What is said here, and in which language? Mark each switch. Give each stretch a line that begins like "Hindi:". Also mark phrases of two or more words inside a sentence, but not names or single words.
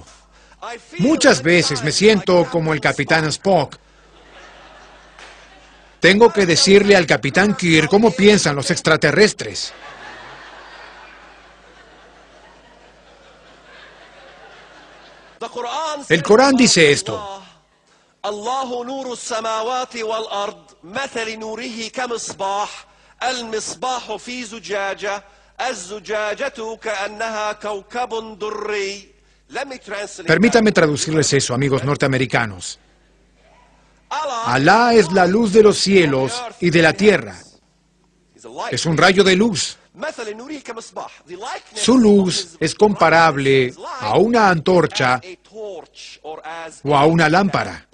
Spanish: Muchas veces me siento como el Capitán Spock. Tengo que decirle al Capitán Kirk cómo piensan los extraterrestres. El Corán dice esto.
Arabic: الله نور السماوات والأرض مثل نوره كمصباح المصباح في زجاجة الزجاجة كأنها كوكب دري.
Spanish: Permítanme traducirles eso, amigos norteamericanos. Alá es la luz de los cielos y de la tierra. Es un rayo de luz. Su luz es comparable a una antorcha o a una lámpara.